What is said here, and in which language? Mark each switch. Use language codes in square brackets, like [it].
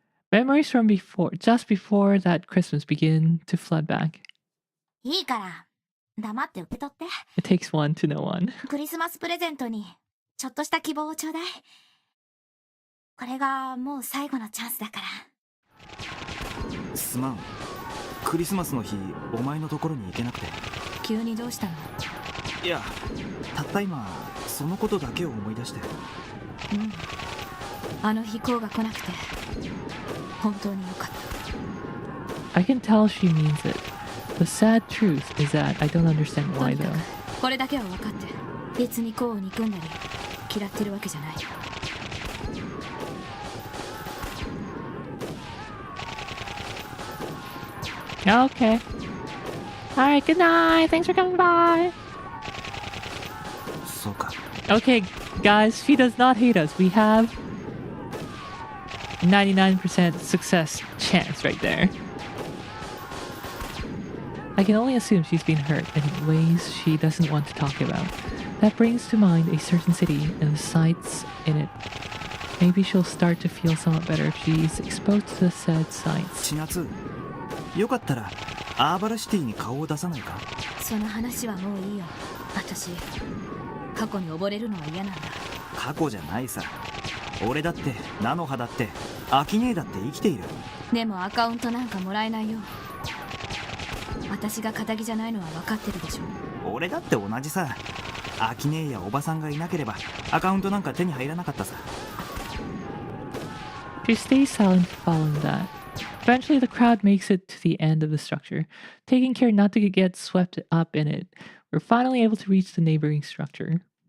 [en] Memories from just before that Christmas begin to flood back. [ja] いいから黙って受け取って。 [en] It takes one to know one. [ja] クリスマスプレゼントにちょっとした希望をちょうだい。これがもう最後のチャンスだから。すまん。クリスマスの日、お前のところに行けなくて。急にどうしたの？いや、たった今そのことだけを思い出して。うん。あの日こうが来なくて本当によかった。 [en] I can tell she means it. The sad truth is that I don't understand [ja] と [en] why [ja] にか [en] though. [ja] くこれだけは分かって。別にこうを憎んだり嫌ってるわけじゃない。 [en] Okay. Alright, good night. Thanks for coming by. [ja] そうか。 [en] Okay, guys, she does not hate us. We have 99% success chance right there. I can only assume she's been hurt in ways she doesn't want to talk about. That brings to mind a certain city and the sights in it. Maybe she'll start to feel somewhat better if she's exposed to the said sights. [ja] 千夏、よかったらアーバラシティに顔を出さないか。その話はもういいよ。私過去に溺れるのは嫌なんだ。過去じゃないさ。俺だってナノハだってアキネーだって生きている。でもアカウントなんかもらえないよ。私が仇じゃないのは分かってるでしょ。俺だって同じさ。アキネーやおばさんがいなければアカウントなんか手に入らなかったさ。 [en] She stays silent following that. Eventually, the crowd makes it to the end of the structure. Taking care not to get swept up in it, we're finally able to reach the neighboring structure.